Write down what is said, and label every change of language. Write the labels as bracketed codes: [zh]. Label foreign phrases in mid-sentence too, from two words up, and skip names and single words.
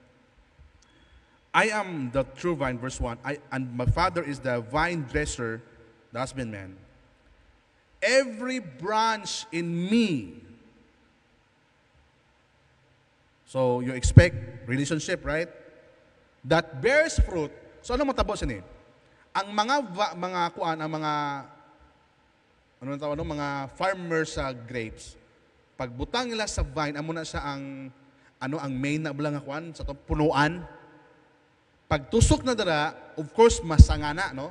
[en] I am the true vine, verse 1, and my Father is the vine dresser, the husbandman. Every branch in me. So, you expect relationship, right? That bears fruit. So, [hil] ano matapos ini? Ang mga farmers sa grapes, pagbutang nila sa vine, amo na siya ang main na bala nga kuan sa punuan. Pagtusok na dara, [en] of course [hil] masangana, no?